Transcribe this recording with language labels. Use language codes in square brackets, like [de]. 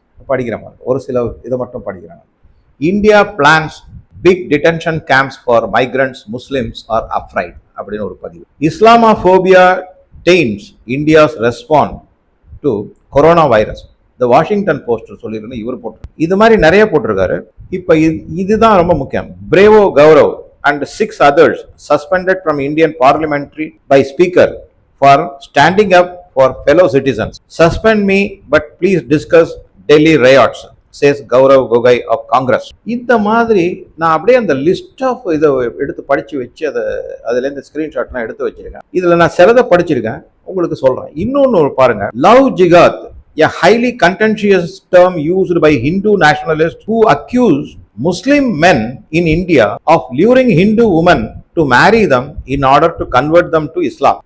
[ta] படிக்கிற மாதிரி ஒரு சில இதை மட்டும் படிக்கிறாங்க. [en] India plans big detention camps for migrants Muslims are afraid [ta] அப்படின்னு ஒரு பதிவு. [en] Islamophobia taints India's respond to corona virus. [ta] The Washington post சொல்லியிருந்து இவர் போட்டு இது மாதிரி நிறைய போட்டிருக்காரு. இப்ப இதுதான் ரொம்ப முக்கியம். [en] Bravo Gaurav and 6 others suspended from Indian parliamentary by speaker for standing up for fellow citizens. Suspend me, but please discuss Delhi riots. Says Gaurav Gogoi of Congress. [ta] இந்த மாதிரி நான் அப்படியே அந்த லிஸ்ட் ஆஃப் இதை எடுத்து படிச்சு வச்சு அதுலேருந்து ஸ்கிரீன்ஷாட்லாம் எடுத்து வச்சிருக்கேன். இதுல நான் சிலதை படிச்சிருக்கேன், உங்களுக்கு சொல்றேன். இன்னொன்னு பாருங்க, [en] Love jihad, a highly contentious term used by Hindu nationalists who accuse Muslim men in India of luring Hindu women to marry them in order to convert them to Islam.